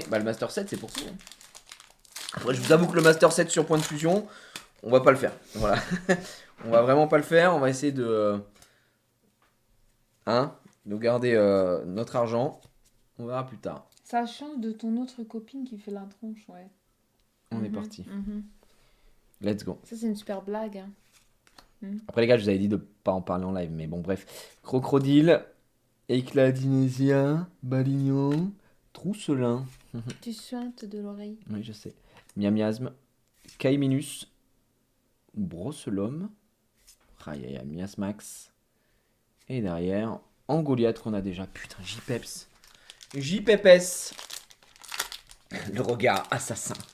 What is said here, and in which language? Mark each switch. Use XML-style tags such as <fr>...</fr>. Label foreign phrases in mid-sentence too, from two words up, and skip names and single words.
<fr>Bah, le Master 7, c'est pour ça. Après, je vous avoue que le Master 7 sur point de fusion, on va pas le faire. Voilà. On va vraiment pas le faire. On va essayer de. De garder notre argent. On verra plus tard. Ça change de ton autre copine qui fait la tronche, ouais. On est Mhm, parti. mhm.</fr> <en>Let's go.</en> <fr>Ça, c'est une super blague. Hein. Après, les gars, je vous avais dit de pas en parler en live. Mais bon, bref. Crocodile. Écladinésien. Balignon. Trousselin. Tu suintes de l'oreille. Oui, je sais. Miamiasme. Caiminus. Brosselum. Aïe, Miasmax. Et derrière, Angoliath qu'on a déjà. Putain, J-Peps. J-Pepes. Le regard assassin.</fr>